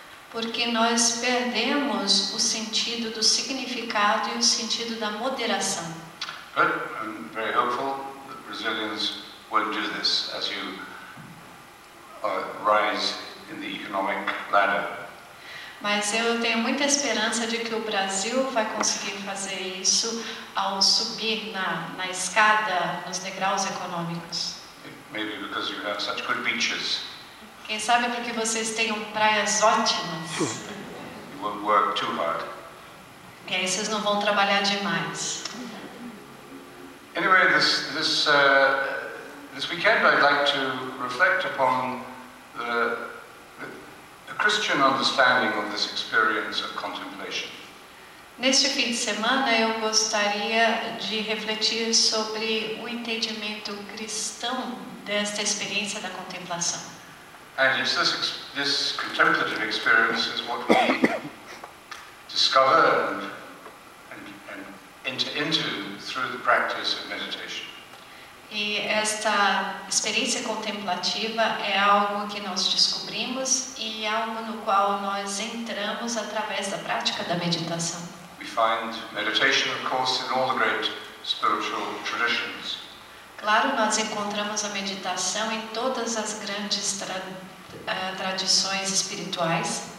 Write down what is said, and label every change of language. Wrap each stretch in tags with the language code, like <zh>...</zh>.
<pt>Porque nós perdemos o sentido do significado e o sentido da moderação.</pt> <en>But I'm very hopeful that Brazilians won't do this as you rise in the economic ladder.</en> <pt>Mas eu tenho muita esperança de que o Brasil vai conseguir fazer isso ao subir na escada, nos degraus econômicos.</pt> <en>Maybe because you have such good beaches.</en> <pt>Quem sabe porque vocês tenham praias ótimas.</pt> <en>You won't work too hard.</en> <pt>E aí vocês não vão trabalhar demais.</pt> <en>Anyway, this weekend I'd like to reflect upon the Christian understanding of this experience of contemplation.</en> <pt>Neste fim de semana eu gostaria de refletir sobre o entendimento cristão desta experiência da contemplação.</pt> <en>And it's this contemplative experience is what we discover and enter into through the practice of meditation.</en> <pt>E esta experiência contemplativa é algo que nós descobrimos e algo no qual nós entramos através da prática da meditação.</pt> <en>We find meditation, of course, in all the great spiritual traditions.</en> <pt>Claro, nós encontramos a meditação em todas as grandes tradições espirituais.</pt>